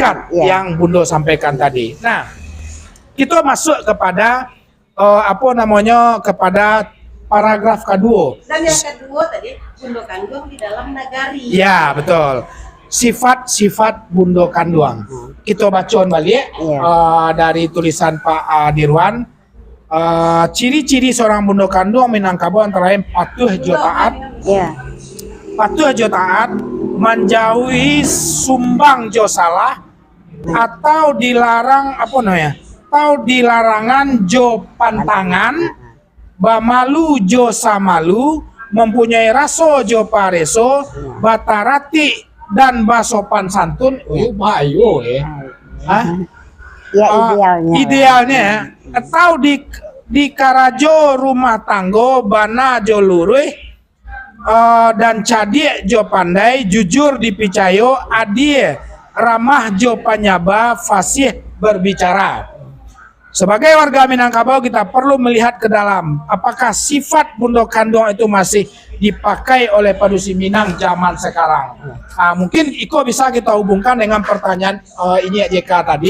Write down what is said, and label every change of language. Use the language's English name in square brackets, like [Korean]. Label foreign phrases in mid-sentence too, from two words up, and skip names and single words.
[Indonesian] yang Bundo sampaikan tadi. Nah, Kita masuk kepada kepada paragraf kedua. Dan yang kedua tadi Bundo Kanduang di dalam nagari. Ya, betul. Sifat-sifat Bundo Kanduang. Kita baca balik dari tulisan Pak Dirwan. Ciri-ciri seorang Bundo Kanduang Minangkabau antara lain [Minangkabau] patuh jo taat. [Indonesian] Ya. [Minangkabau] Patuh jo taat, menjauhi sumbang jo salah, atau dilarang atau dilarangan jo pantangan, bamalu jo samalu, mempunyai raso jo pareso, batarati dan basopan santun. Bayo [Indonesian] Ya idealnya. [Minangkabau] Idealnya atau di karajo rumah tanggo bana jo lurih, dan cadik jo pandai, jujur dipicayo, adil ramah jo panyaba, [Indonesian] fasih berbicara. Sebagai warga Minangkabau kita perlu melihat ke dalam apakah sifat Bundo Kanduang itu masih dipakai oleh Padusi Minang zaman sekarang. Mungkin Iko bisa kita hubungkan dengan pertanyaan ini JK tadi.